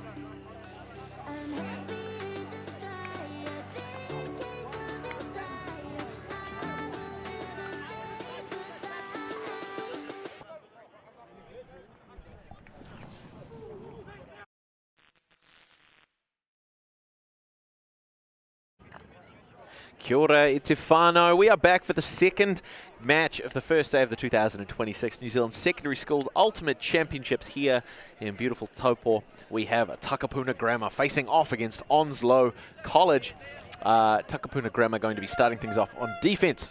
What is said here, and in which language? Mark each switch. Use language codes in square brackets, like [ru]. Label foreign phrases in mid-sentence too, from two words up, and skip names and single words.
[en] I'm happy in the sky, a big case of desire. I will never say goodbye. [mi] Kia ora, e te whānau. [en] We are back for the second match of the first day of the 2026 New Zealand Secondary Schools Ultimate Championships here in beautiful Taupō. We have Takapuna Grammar facing off against Onslow College. Takapuna Grammar going to be starting things off on defence.